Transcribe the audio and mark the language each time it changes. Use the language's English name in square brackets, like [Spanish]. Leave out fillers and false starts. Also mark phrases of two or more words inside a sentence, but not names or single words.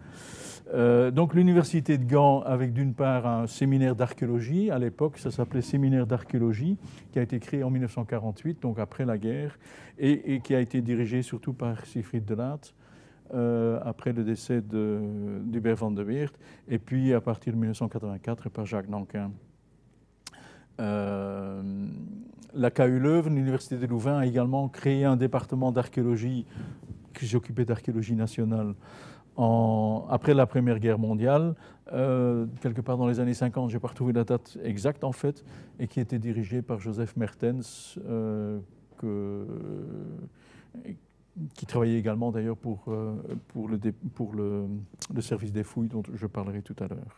[French] Donc l'université de Gand, avec d'une part un séminaire d'archéologie, à l'époque ça s'appelait séminaire d'archéologie, qui a été créé en 1948, donc après la guerre, et qui a été dirigé surtout par Siegfried de Laat, après le décès d'Hubert van de Weert, et puis à partir de 1984 par Jacques Nankin. La KU Leuven, l'Université de Louvain, a également créé un département d'archéologie qui s'occupait d'archéologie nationale après la Première Guerre mondiale, quelque part dans les années 50, je n'ai pas retrouvé la date exacte en fait, et qui était dirigé par Joseph Mertens, qui travaillait également d'ailleurs pour le service des fouilles dont je parlerai tout à l'heure.